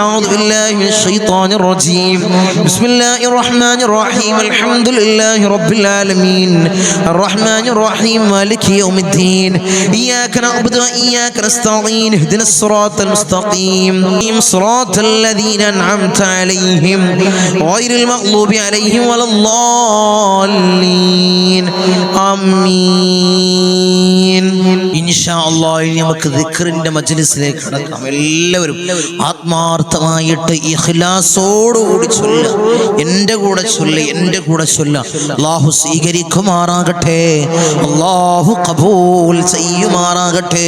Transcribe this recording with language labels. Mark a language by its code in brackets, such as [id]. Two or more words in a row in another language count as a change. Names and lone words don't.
[ar] أعوذ بالله من الشيطان الرجيم بسم الله الرحمن الرحيم الحمد لله رب العالمين الرحمن الرحيم مالك يوم الدين إياك نعبد وإياك نستعين اهدنا الصراط المستقيم صراط الذين أنعمت عليهم غير المغضوب عليهم ولا الضالين آمين إن شاء الله [ml] നമുക്ക് ദിക്റിന്റെ മജ്ലിസിലേക്ക് കടക്കാം. എല്ലാവരും ആത്മാർത്ഥമായിട്ട് ഇഖ്ലാസോടുകൂടി ചൊല്ലുക. എൻ്റെ കൂടെ ചൊല്ലുക, എൻ്റെ കൂടെ ചൊല്ലുക. അല്ലാഹു സ്വീകരിക്കുമാറാകട്ടെ, അല്ലാഹു ഖബൂൽ ചെയ്യുമാറാകട്ടെ.